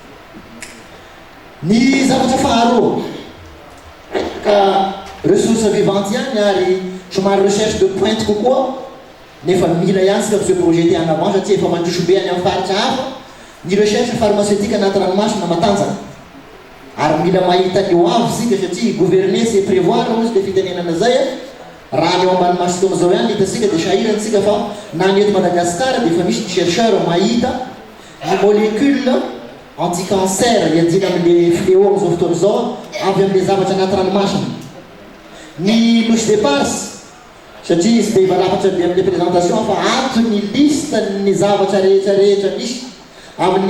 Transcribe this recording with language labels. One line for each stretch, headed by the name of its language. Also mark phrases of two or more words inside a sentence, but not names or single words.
Malagasy: Ny zavatra faharoa ka
French: ressource vivante
Malagasy: ihany ary somary
French: recherche de pointe
Malagasy: kokoa nefa mila ihany sika
French: ce projet
Malagasy: ty anavant satria efa mandroso be any amin'ny faritra hafa ny
French: recherche pharmaceutique
Malagasy: anaty ranomasina matanjaka ary mila mahita ny ho avy sika satria
French: gouverner c'est prévoir
Malagasy: ozy dia fitenenana zay raha ny eo ambany masina am'izao ihany hitasika dia sahiransika fa na ny eto Madagasikara dia efa misy ny chercheur mahita ny
French: molécule anti-cancer
Malagasy: iadina amin'le fléau am'izao fotoana zao avy amin'le zavatra anaty ranomasina. Ny Nosy d'Éparses satria izy dia valafatra be amin'le présentation fa ato ny liste ny zavatra rehetrarehetra misy amin'ny